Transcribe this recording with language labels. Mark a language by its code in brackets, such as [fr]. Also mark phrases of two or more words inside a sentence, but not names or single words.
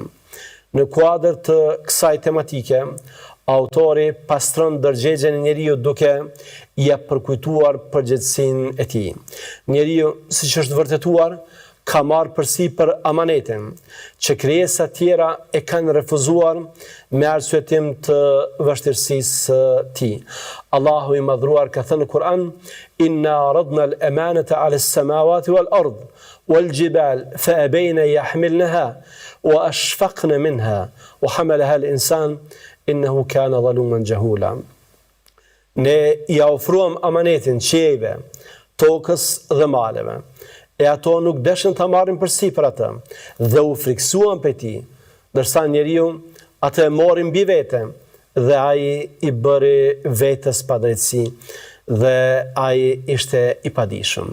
[sq] Në kuadër të kësaj tematike, autori pastron ndërgjegjen e njeriu duke ia përkujtuar përgjegjësinë e tij. Njeriu, siç është vërtetuar, ka marrë përsipër amanetin që krijesa tjera e kanë refuzuar me arsyetim të vështirësisë së tij. Allahu i madhruar ka thënë në Kur'an: [ar] "إنا عرضنا الأمانة على السماوات والأرض والجبال فأبين يحملنها وأشفقن منها وحملها الإنسان إنه كان ظلوما جهولا." [sq] Ne ja ofruam amanetin qiejve, tokës dhe maleve, e ato nuk deshën të marrin përsipër atë dhe u friksuan për ti, ndërsa njeriu atë e mori mbi vete dhe ai i bëri vetes padrejtësi dhe ai ishte i padijshëm.